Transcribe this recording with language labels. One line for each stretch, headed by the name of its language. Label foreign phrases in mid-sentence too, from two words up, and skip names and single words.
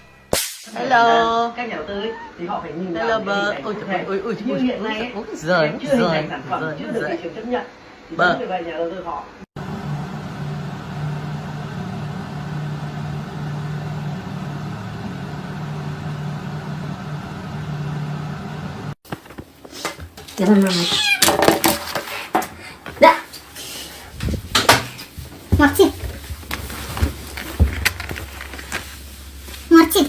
English: Hello.
Vietnamese: Các nhà đầu tư ấy, thì họ phải nhìn
English: Hello,
Vietnamese: vào bơ. cái hình ảnh như hiện nay ấy, Rồi, em chưa hình thành sản phẩm, rồi, chưa được rồi. thị trường chấp nhận, thì Bơ. chính vì vậy nhà đầu tư họ
Russian: Да. Мартин. Мартин.